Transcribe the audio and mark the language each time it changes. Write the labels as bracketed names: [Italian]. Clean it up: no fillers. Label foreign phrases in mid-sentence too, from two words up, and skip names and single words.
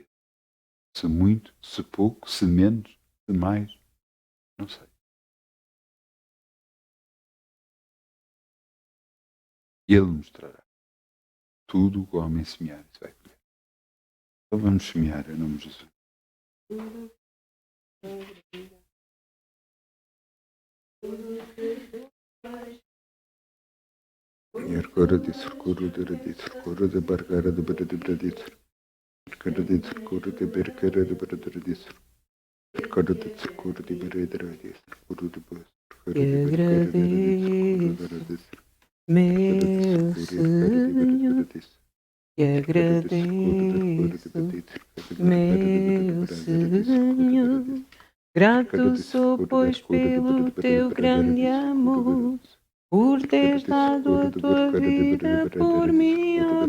[Portuguese] Se muito, se pouco, se menos, se mais, não sei. E Ele mostrará. Tudo o homem semear, isso vai colher. Então vamos semear em nome de Jesus. Yerkora de surkuru de surkuru de bargara de bradidradis. Yerkora de surkuru de berkara de bradidradis. Yerkora de surkuru de bradidradis. Surkuru de bradidradis. Te agradeço, meu Senhor, te agradeço, meu Senhor. Grato sou, pois, pelo teu grande amor, por teres dado a tua vida por mim.